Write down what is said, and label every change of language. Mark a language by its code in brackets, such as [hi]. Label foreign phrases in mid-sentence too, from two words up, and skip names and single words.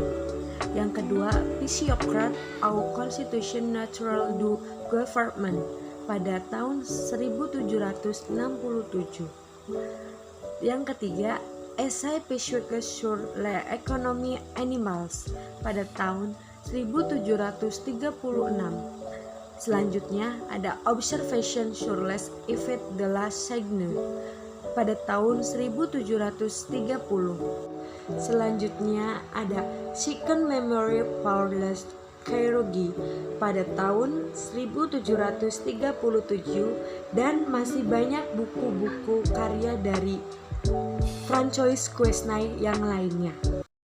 [id] Yang kedua, Physiocrat ou Constitution Naturelle du Gouvernement pada tahun 1767. Yang ketiga, Essai Physique sur l'économie animals pada tahun 1736. Selanjutnya ada Observation sur les effets de la Seine pada tahun 1730. Selanjutnya ada Second Memory pour les Cherokee pada tahun 1737 dan masih banyak buku-buku karya dari Francois Quesnay yang lainnya.